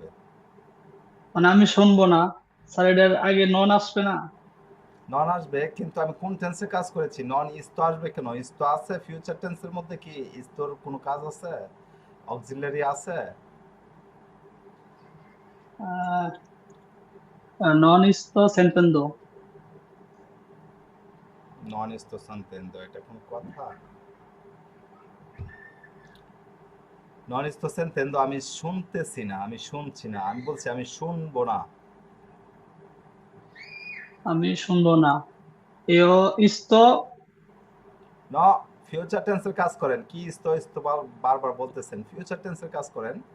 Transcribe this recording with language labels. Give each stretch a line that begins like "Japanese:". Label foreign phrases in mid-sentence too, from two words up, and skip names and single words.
Bangla: মানে আমি শুনবো না, স্যার এটার আগে নন আসবে না। নন আসবে, কিন্তু আমি কোন টেন্সে কাজ করেছি?
Italian: non sto
Bangla: আসবে কেন? ইস্তো আছে
English: future tense
Bangla: মধ্যে, কি ইস্তোর কোনো কাজ আছে? অক্সিলারি আছে?
Italian: নন sto sentendo। নন esto sentendo,
Bangla: এটা কোনো কথা?
Italian: non sto sentendo
Bangla: আমি শুনতেছি না, আমি শুনছি না, আমি বলছি আমি শুনবো না। আমি শুনবো না।
Italian: io sto
Bangla: ন
English: future tense
Bangla: কাজ করেন, কি ইস্তো ইস্তো বারবার বলতেছেন,
English: future tense
Bangla: কাজ করেন।